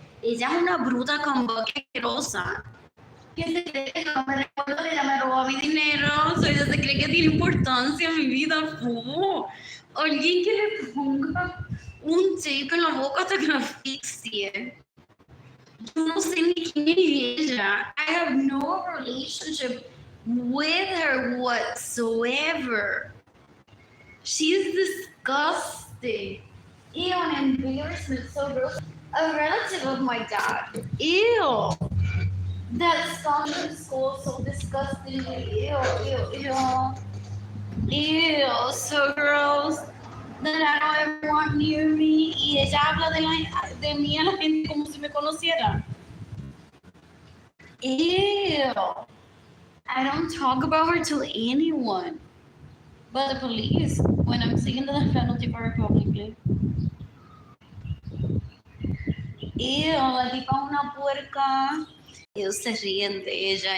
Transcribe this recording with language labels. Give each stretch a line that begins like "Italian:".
Spanish: Ella es una bruta con boca asquerosa. Que se cree que no me recuerdo que ella me robó mi dinero. O sea, ella se cree que tiene importancia en mi vida. Alguien que le ponga un tape en la boca hasta que la asfixie. Yo no sé ni quién es ella.
English: I have no relationship with her whatsoever. She's disgusting. Ew, an embarrassment, so gross. A relative of my dad. Ew. That song in school, so disgusting. Ew, ew, ew. Ew, so gross. That I don't ever want near me.
Spanish: Y ella habla de mí a la gente como si me conociera. Ew.
English: I don't talk about her to anyone. But the police, when I'm seeking the death penalty for her publicly.
Spanish: Ew, la tipa una puerca. Ellos se ríen de ella.